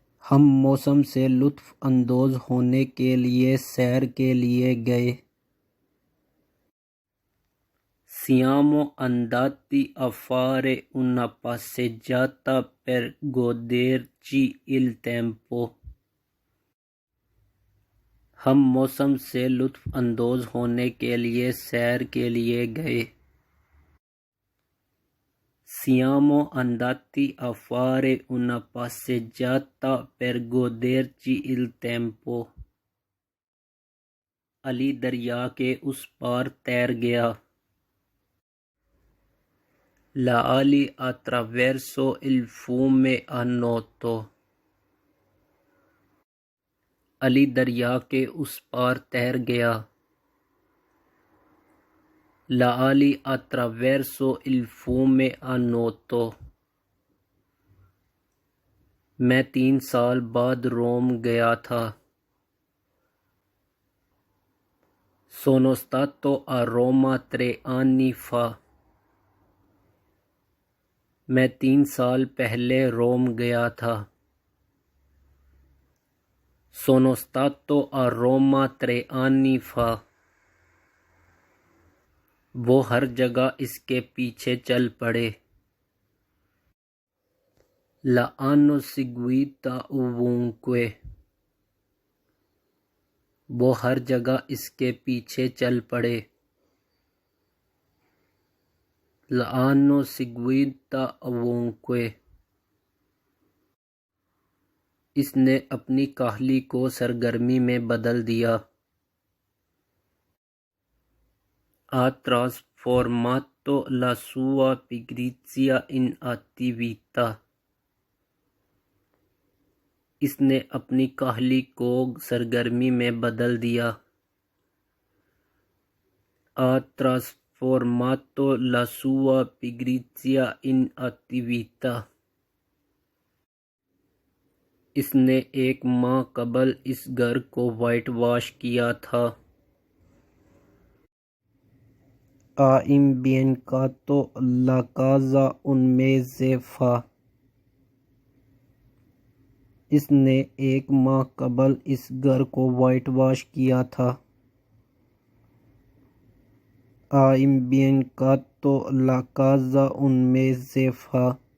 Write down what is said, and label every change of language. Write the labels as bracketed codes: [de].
[ur] ہم موسم سے لطف اندوز ہونے کے لیے سیر کے لیے گئے. [it] Siamo andati a fare una passeggiata per goderci il tempo. [ur] ہم موسم سے لطف اندوز ہونے کے لیے سیر کے لیے گئے. [it] Siamo andati a fare una passeggiata per goderci il tempo. [ur] علی دریا کے اس پار تیر گیا. [it] L'ali attraverso il fiume a nuoto. [ur] علی دریا کے اس پار تیر گیا. [it] L'ali attraverso il fiume a nuoto. [ur] میں 3 سال بعد روم گیا تھا. [it] Sono stato a Roma 3 anni fa. [ur] میں 3 سال پہلے روم گیا تھا. [it] Sono stato a Roma 3 anni fa. [ur] وہ ہر جگہ اس کے پیچھے چل پڑے. [it] L'hanno seguita ovunque. [ur] وہ ہر جگہ اس کے پیچھے چل پڑے. [it] l'hanno seguita ovunque. [ur] اس نے اپنی کاہلی کو سرگرمی میں بدل دیا. [it] Ha trasformato la sua pigrizia in attività. [ur] اس نے اپنی کاہلی کو سرگرمی میں بدل دیا. [it] Ha trasformato la sua pigrizia in attività. [ur] اس نے ایک ماہ قبل اس گھر کو وائٹ واش کیا تھا. [it] Ha imbiancato la casa un mese fa. [ur] اس نے ایک ماہ قبل اس گھر کو وائٹ واش کیا تھا. [it] Ha imbiancato la casa un mese fa.